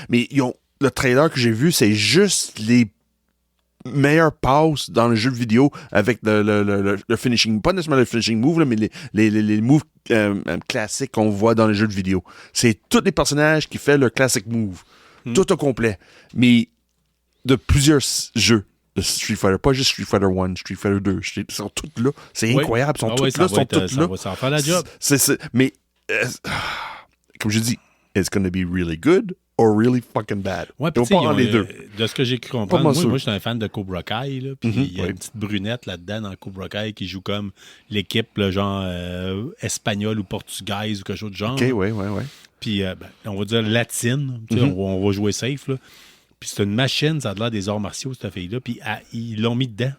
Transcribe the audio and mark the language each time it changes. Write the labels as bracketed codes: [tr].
[fr] Mais le trailer que j'ai vu, c'est juste les meilleures passes dans le jeu vidéo avec le finishing, pas nécessairement le finishing move, là, mais les moves classiques qu'on voit dans les jeux de vidéo. C'est tous les personnages qui font le classic move. Tout au complet. Mais de plusieurs jeux de Street Fighter, pas juste Street Fighter 1, Street Fighter 2, ils sont tous là. C'est incroyable, ils sont tous là, ils sont tous là. Ça va faire la job. Mais, comme je dis, [en] it's gonna be really good or really fucking bad. [fr] Ouais, Ils vont pas en les deux. De ce que j'ai cru comprendre, moi je suis un fan de Cobra Kai, là, puis il y a oui. une petite brunette là-dedans dans Cobra Kai qui joue comme l'équipe, là, genre espagnole ou portugaise ou quelque chose de genre. OK, ouais. Puis on va dire latine, tu sais, on va jouer safe, là. Puis c'est une machine, ça a l'air des arts martiaux, cette fille-là. Puis ils l'ont mis dedans.